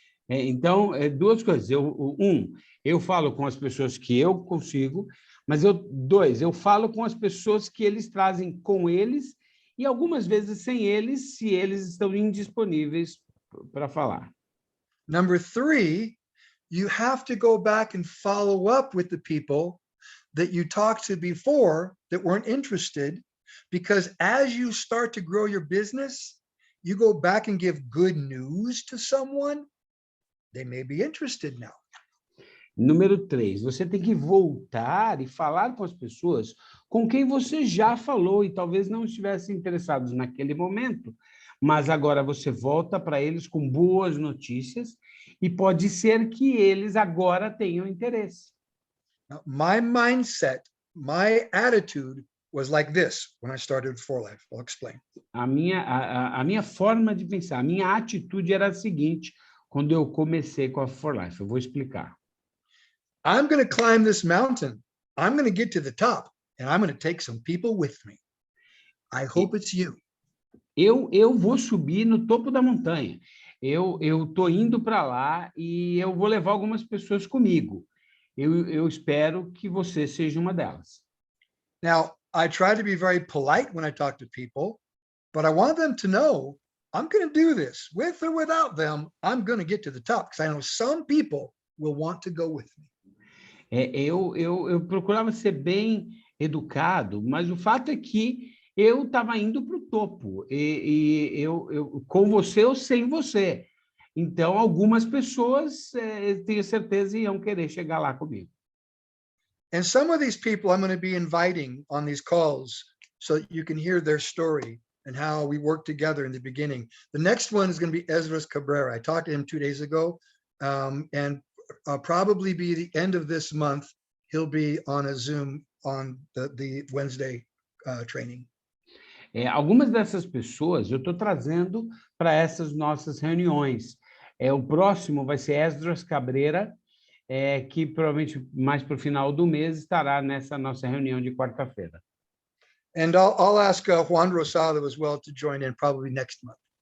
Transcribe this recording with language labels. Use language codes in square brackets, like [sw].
[pt] Então, duas coisas. Eu falo com as pessoas que eu consigo, mas eu falo com as pessoas que eles trazem com eles e algumas vezes sem eles, se eles estão indisponíveis para falar. [en] Number three, you have to go back and follow up with the people that you talked to before that weren't interested, because as you start to grow your business, you go back and give good news to someone, they may be interested now. [pt] Número 3, você tem que voltar e falar com as pessoas com quem você já falou e talvez não estivessem interessados naquele momento, mas agora você volta para eles com boas notícias e pode ser que eles agora tenham interesse. [en] Now, my mindset, my attitude was like this when I started For Life. I'll explain. [pt] A minha forma de pensar, a minha atitude era a seguinte, quando eu comecei com a For Life. Eu vou explicar. [en] I'm going to climb this mountain. I'm going to get to the top, and I'm going to take some people with me. I hope it's you. [pt] Eu vou subir no topo da montanha. Eu estou indo para lá e eu vou levar algumas pessoas comigo. Eu espero que você seja uma delas. [en] Now, I try to be very polite when I talk to people, but I want them to know I'm going to do this. With or without them, I'm going to get to the top, because I know some people will want to go with me. [pt] Eu procurava ser bem educado, mas o fato é que eu estava indo para o topo, eu com você ou sem você. Então, algumas pessoas, tenho certeza, iam querer chegar lá comigo. [en] And some of these people I'm going to be inviting on these calls so that you can hear their story and how we worked together in the beginning. The next one is going to be Esdras Cabrera. I talked to him 2 days ago, and probably be the end of this month, he'll be on a Zoom on the Wednesday training. [pt] Algumas dessas pessoas eu estou trazendo para essas nossas reuniões. O próximo vai ser Esdras Cabrera, que provavelmente mais para o final do mês estará nessa nossa reunião de quarta-feira. [en] And I'll ask Juan Rosado as well to join in probably next month.